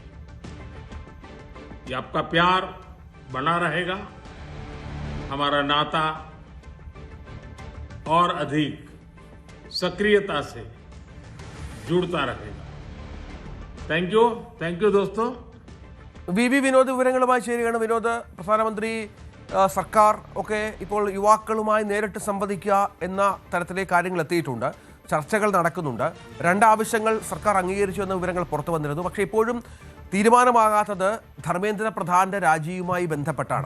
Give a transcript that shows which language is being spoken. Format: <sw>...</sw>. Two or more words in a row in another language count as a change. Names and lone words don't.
<hi>ये आपका प्यार बना रहेगा. हमारा नाता और अधिक सक्रियता से जुड़ता रहेगा.</hi> <en>thank you</en> <hi>दोस्तों.</hi> <ml>വി വിനോദ് വിവരങ്ങളുമായി ചേരുകയാണ്. വിനോദ്, പ്രധാനമന്ത്രി സർക്കാർ ഒക്കെ ഇപ്പോൾ യുവാക്കളുമായി നേരിട്ട് സംവദിക്കുക എന്ന തരത്തിലേക്ക് കാര്യങ്ങൾ എത്തിയിട്ടുണ്ട്. ചർച്ചകൾ നടക്കുന്നുണ്ട്. രണ്ടാവശ്യങ്ങൾ സർക്കാർ അംഗീകരിച്ചു എന്ന വിവരങ്ങൾ പുറത്തു വന്നിരുന്നു. പക്ഷേ ഇപ്പോഴും തീരുമാനമാകാത്തത് ധർമ്മേന്ദ്ര പ്രധാന്റെ രാജിയുമായി ബന്ധപ്പെട്ടാണ്.</ml>